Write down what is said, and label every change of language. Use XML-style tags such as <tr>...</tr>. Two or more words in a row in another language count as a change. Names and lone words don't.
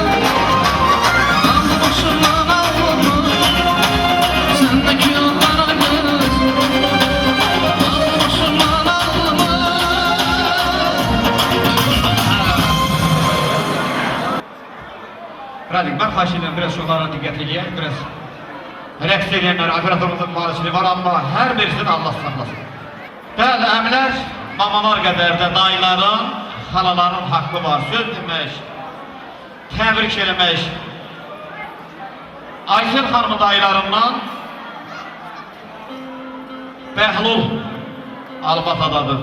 <tr>Aldı başımdan aldı sendeki o kara göz. Aldı başımdan aldı.</tr> <az>Radik, ben xahiş edirəm,</az> <tr>biraz şunlara</tr> <az>diqqət eləyək, biraz rəqs edənlər, operatorumuzun maliçliyi var, amma hər birisini Allah saxlasın. Bəli, əmlər, mamalar qədər də dayıların, xalaların haqqı var, söz demək, təbrik eləmək. Aysel xanımın dayılarından Bəhlul Albatadadır.</az>